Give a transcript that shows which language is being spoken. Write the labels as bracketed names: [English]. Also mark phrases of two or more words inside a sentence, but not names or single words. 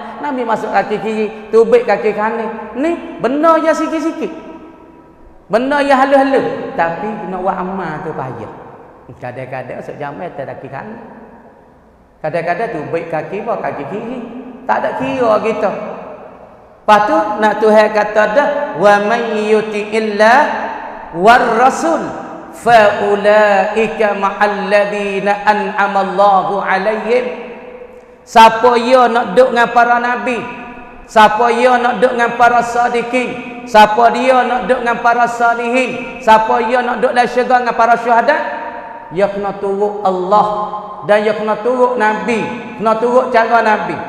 [Malay] Nabi masuk kaki kiri, tubik kaki kanan. Ni benda je sikit-sikit, benda je halus-halus, tapi kena buat amal tu payah. Kadang-kadang masuk jamek tak kaki kanan, kadang-kadang tubik kaki bawah kaki kiri, tak ada kira kita. Lepas tu nak Tuhan kata dah, [Arabic] وَمَن يُطِعِ اللَّهَ وَالرَّسُولَ فَأُولَٰئِكَ مَعَ الَّذِينَ أَنْعَمَ اللَّهُ عَلَيْهِم. [Malay] Siapa dia nak duduk dengan para nabi, siapa dia nak duduk dengan para sadiqin, siapa dia nak duduk dengan para salihin, siapa dia nak duduk dalam syurga dengan para syuhada, dia kena turut Allah dan dia kena turut Nabi, kena turut cara Nabi.